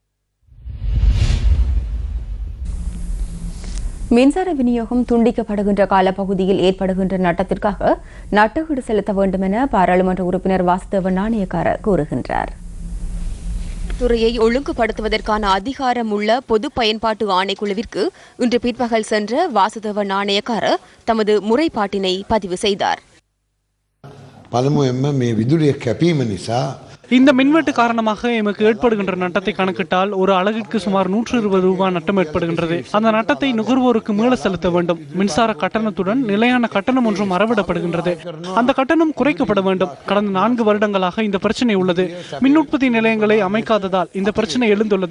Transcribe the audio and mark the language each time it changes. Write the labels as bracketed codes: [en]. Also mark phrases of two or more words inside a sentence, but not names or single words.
[ta] மின்சார விநியோகம் துண்டிக்கப்படுகின்ற காலப்பகுதியில் ஏற்படுகின்ற நட்டத்திற்காக நட்டகீடு செலுத்த வேண்டும் என பாராளுமன்ற உறுப்பினர் வாசுதேவ நாணயக்கார கூறுகின்றார். துறையை ஒழுங்குபடுத்துவதற்கான அதிகாரம் உள்ள பொது பயன்பாட்டு ஆணைக்குழுவிற்கு இன்று பிற்பகல் சென்ற வாசுதேவ நாணயக்கார தமது முறைப்பாட்டினை பதிவு செய்தார். [si] පළමුවෙන්ම මේ විදුලිය කැපීම නිසා [ta] இந்த மின்வெட்டு காரணமாக எமக்கு ஏற்படுகின்ற நட்டத்தை கணக்கிட்டால் ஒரு அலகிற்கு சுமார் 120 ரூபாய் நட்டம் ஏற்படுகின்றது. அந்த நட்டத்தை நுகர்வோருக்கு மீள செலுத்த வேண்டும். மின்சார கட்டணத்துடன் நிலையான கட்டணம் ஒன்றும் அறவிடப்படுகின்றது. அந்த கட்டணம் குறைக்கப்பட வேண்டும். கடந்த 4 வருடங்களாக இந்த பிரச்சனை உள்ளது. மின் உற்பத்தி நிலையங்களை அமைக்காததால் இந்த பிரச்சனை எழுந்துள்ளது.